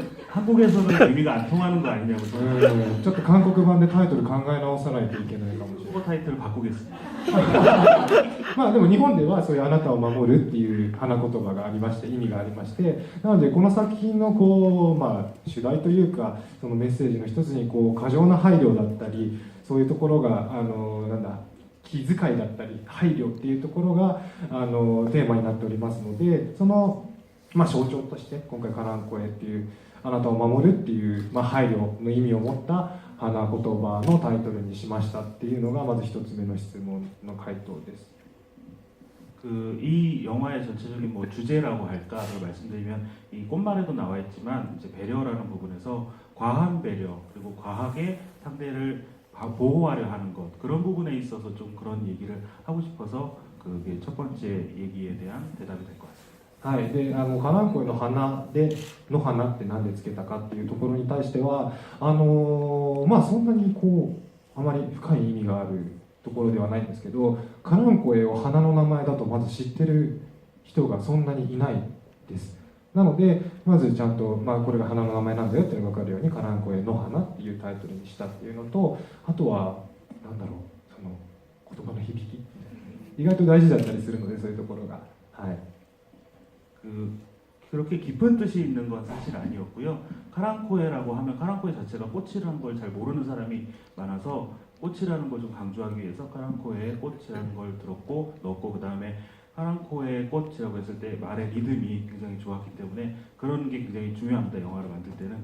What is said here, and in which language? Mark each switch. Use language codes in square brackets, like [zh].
[ko] 한국에서는 의미가 안 통하는 거 아니냐고. [ja] ちょっと韓国版でタイトル考え直さないといけないかもしれない。 [ko] 타이틀을 바꾸겠습니다. [ja] まあでも日本ではそういうあなたを守るっていう花言葉がありまして、意味がありまして、なのでこの作品の主題というかそのメッセージの一つに過剰な配慮だったり、そういうところが気遣いだったり配慮っていうところがテーマになっておりますので、その象徴として今回カランコエっていうあなたを守るっていう、配慮の意味を持った花言葉のタイトルにしましたっていうのがまず一つ目の質問の回答です。 [ko] 이 영화의 전체적인 주제라고 할까 말씀드리면 이 꽃말에도 나와 있지만 이제 배려라는 부분에서 과한 배려 그리고 과하게 상대를 보호하려 하는 것, 그런 부분에 있어서 좀 그런 얘기를 하고 싶어서 그게 첫 번째 얘기에 대한 대답이 될 것 같습니다. [ja] はい、でカランコエの花の花って何でつけたかっていうところに対してはそんなにあまり深い意味があるところではないんですけど、カランコエを花の名前だとまず知ってる人がそんなにいないです。なのでまずちゃんと、これが花の名前なんだよっていうのが分かるようにカランコエの花っていうタイトルにしたっていうのと、あとはその言葉の響き意外と大事だったりするので、そういうところが。はい。 [ko] 그렇게 깊은 뜻이 있는 건 사실 아니었고요. 카랑코에라고 하면 카랑코에 자체가 꽃이라는 걸 잘 모르는 사람이 많아서 꽃이라는 걸 좀 강조하기 위해서 카랑코에 꽃이라는 걸 들었고 넣었고, 그 다음에 카랑코에 꽃이라고 했을 때 말의 리듬이 굉장히 좋았기 때문에 그런 게 굉장히 중요합니다. 영화를 만들 때는.